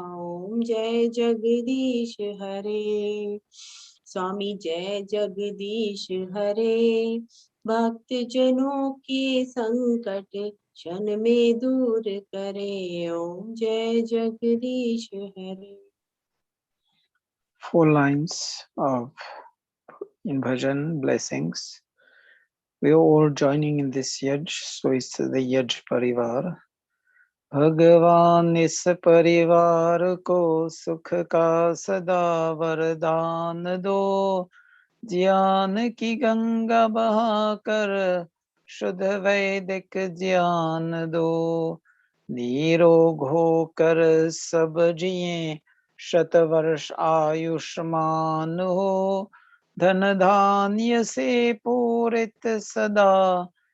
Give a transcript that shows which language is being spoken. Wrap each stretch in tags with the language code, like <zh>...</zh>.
<hi>ओम जय जगदीश हरे, स्वामी जय जगदीश हरे। भक्त जनों के संकट क्षण में दूर करे। ओम जय जगदीश हरे।</hi> <en>4 lines of in bhajan blessings. We are all joining in this yaj, so it's the yaj parivar.</en> <hi>भगवान इस परिवार को सुख का सदा वरदान दो, ज्ञान की गंगा बहाकर शुद्ध वैदिक ज्ञान दो, निरोग होकर सब जिए शतवर्ष आयुष्मान हो, धन धान्य से पूरित सदा</hi>